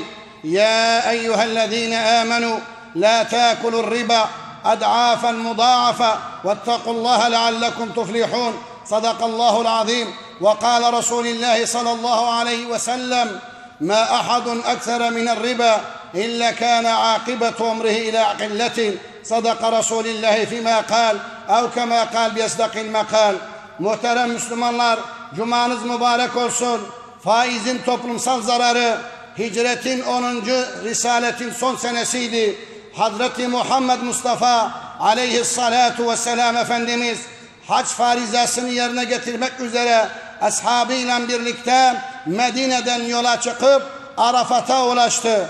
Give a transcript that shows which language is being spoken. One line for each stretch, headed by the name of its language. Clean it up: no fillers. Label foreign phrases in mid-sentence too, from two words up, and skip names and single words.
Arabic: يا أيها الذين آمنوا لا تأكلوا الربا أضعافا مضاعفة واتقوا الله لعلكم تفلحون. صدق الله العظيم. وقال رسول الله صلى الله عليه وسلم: ما أحد أكثر من الربا إلا كان عاقبة أمره إلى قلة. صدق رسول الله فيما قال أو كما قال بيصدق المقال.
Turkish: Muhterem Müslümanlar, cumanız mübarek olsun. Faizin toplumsal zararı, hicretin 10. Risaletin son senesiydi. Hazreti Muhammed Mustafa
Arabic: عليه الصلاة والسلام
Turkish: Efendimiz hac farizasını yerine getirmek üzere ashabıyla birlikte Medine'den yola çıkıp Arafat'a ulaştı.